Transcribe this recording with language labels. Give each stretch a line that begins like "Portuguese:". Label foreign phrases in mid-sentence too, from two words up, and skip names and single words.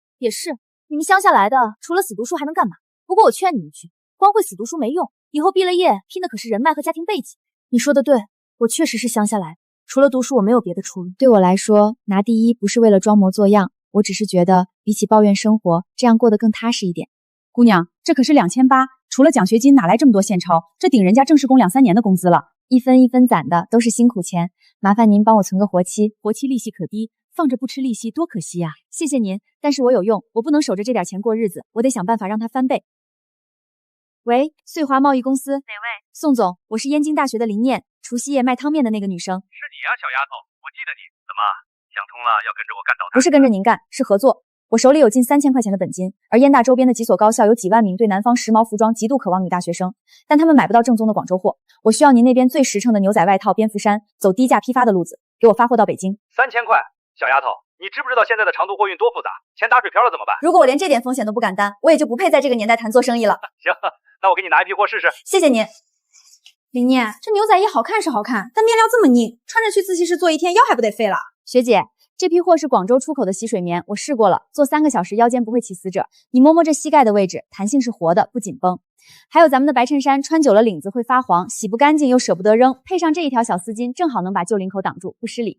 Chinese: 也是，你們鄉下來的，除了死讀書還能幹嘛？不過我勸你一句，光會死讀書沒用，以後畢了業拼的可是人脈和家庭背景。你說的對，我確實是鄉下來的。除了讀書，我沒有別的出路。對我來說，拿第1不是為了裝模作樣，我只是覺得比起抱怨生活，這樣過得更踏實一點。姑娘，這可是2800，除了獎學金哪來這麼多現鈔？這頂人家正式工2、3年的工資了，一分一分攢的都是辛苦錢。麻煩您幫我存個活期，活期利息可低，放着不吃利息多可惜呀！謝謝您，但是我有用，我不能守着這點錢過日子，我得想辦法讓它翻倍。喂，穗華貿易公司，哪位？宋總，我是燕京大學的林念，除夕夜賣湯麵的那個女生。是你呀，小丫頭，我記得你。怎麼想通了要跟着我幹到底？不是跟着您幹，是合作。我手裡有近3000塊錢的本金，而燕大周邊的幾所高校有幾萬名對南方時髦服裝極度渴望女大學生，但他們買不到正宗的廣州貨。我需要您那邊最實誠的牛仔外套、蝙蝠衫，走低價批發的路子，給我發貨到北京。 3000塊，小丫頭，你知不知道現在的長途貨運多複雜？錢打水漂了怎麼辦？如果我連這點風險都不敢擔，我也就不配在這個年代談做生意了。行，那我給你拿一批貨試試。謝謝您。林念，这牛仔衣好看是好看，但面料这么硬，穿着去自习室坐一天，腰还不得废了？学姐，这批货是广州出口的洗水棉，我试过了，做3个小时腰间不会起死褶。你摸摸这膝盖的位置，弹性是活的，不紧绷。还有咱们的白衬衫，穿久了领子会发黄，洗不干净又舍不得扔，配上这一条小丝巾，正好能把旧领口挡住，不失礼。